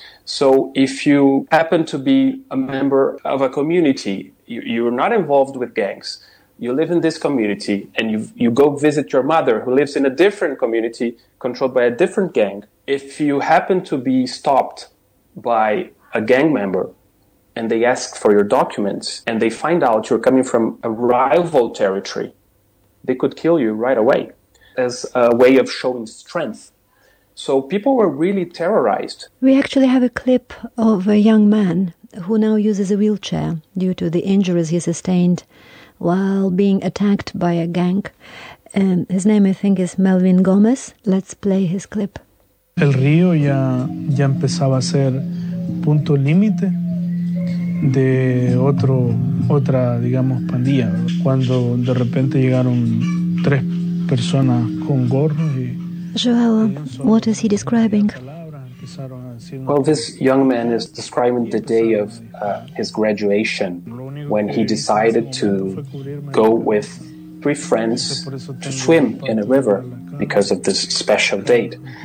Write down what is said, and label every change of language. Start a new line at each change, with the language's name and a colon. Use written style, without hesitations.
English: So if you happen to be a member of a community, you're not involved with gangs, you live in this community, and you go visit your mother who lives in a different community controlled by a different gang, if you happen to be stopped by a gang member, and they ask for your documents, and they find out you're coming from a rival territory, they could kill you right away as a way of showing strength. So people were really terrorized. We actually have a clip of a young man who now uses a wheelchair due to the injuries he sustained while being attacked by a gang. His name, I think, is Melvin Gomez. Let's play his clip.
Spanish: El río ya empezaba a ser punto límite de otra, digamos, pandilla, cuando de repente llegaron tres personas con gorros.
English: Joel, what is he describing? Well, this young man is describing the day of his graduation, when he decided to go with three friends to swim in a river because of this special date.